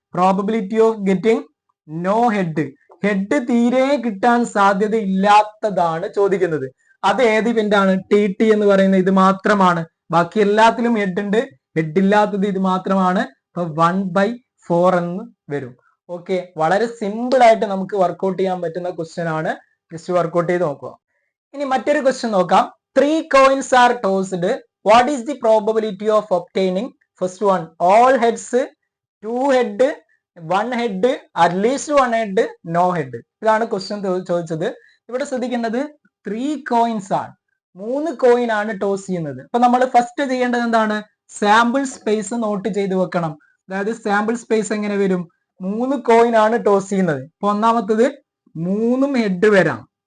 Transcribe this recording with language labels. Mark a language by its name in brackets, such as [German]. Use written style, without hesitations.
[Malayalam] Probability of getting no head, head തീരെ കിട്ടാൻ സാധ്യത ഇല്ലാത്തതാണ് ചോദിക്കുന്നത്. അത് ഏത് ഇവന്റ് ആണ്? ടി എന്ന് പറയുന്നത് ഇത് മാത്രമാണ്. ബാക്കി എല്ലാത്തിലും ഹെഡ് ഉണ്ട്, ഹെഡ് ഇല്ലാത്തത് ഇത് മാത്രമാണ്. അപ്പൊ 1/4 എന്ന് വരും. ഓക്കെ, വളരെ സിമ്പിൾ ആയിട്ട് നമുക്ക് വർക്ക്ഔട്ട് ചെയ്യാൻ പറ്റുന്ന ക്വസ്റ്റ്യൻ ആണ്. ജസ്റ്റ് വർക്ക്ഔട്ട് ചെയ്ത് നോക്കുക. ഇനി മറ്റൊരു ക്വസ്റ്റ്യൻ നോക്കാം. [English] 3 coins are tossed. What is the probability of obtaining? First one, all heads, 2 head, 1 head, at least 1 head, no head. [Malayalam] ഇതാണ് ക്വസ്റ്റ്യൻ ചോദിച്ചത്. ഇവിടെ ശ്രദ്ധിക്കേണ്ടത് 3 coins ആണ്, 3 കോയിൻ ആണ് ടോസ് ചെയ്യുന്നത്. അപ്പൊ നമ്മൾ ഫസ്റ്റ് ചെയ്യേണ്ടത് എന്താണ്? സാമ്പിൾ സ്പേസ് നോട്ട് ചെയ്ത് വെക്കണം. അതായത് സാമ്പിൾ സ്പേസ് എങ്ങനെ വരും? 3 കോയിൻ ആണ് ടോസ് ചെയ്യുന്നത്. അപ്പൊ ഒന്നാമത്തത് 3 ഹെഡ് വരാം.